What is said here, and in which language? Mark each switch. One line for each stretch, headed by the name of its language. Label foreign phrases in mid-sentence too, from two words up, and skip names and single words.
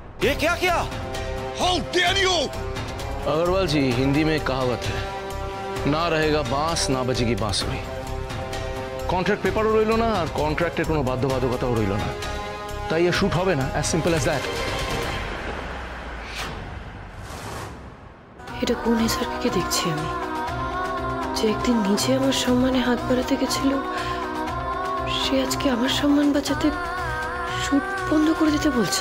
Hindi: ये क्या किया?
English: How dare you?
Hindi: अग्रवाल जी, हिंदी में एक कहावत है, ना रहेगा बांस ना बचेगी बांसुरी।
English: contract paperও
Bangla: রইল না, আর কন্ট্রাক্টের কোনো বাধ্যবাধকতাও রইল না, তাই এ শুট হবে না।
English: as simple as that.
Bangla: এটা কোন এসআরকে দেখছি আমি, যে একদিন নিজে আমার সম্মানে হাত বাড়াতে গেছিল, সে আজকে আমার সম্মান বাঁচাতে শুট বন্ধ করে দিতে বলছে।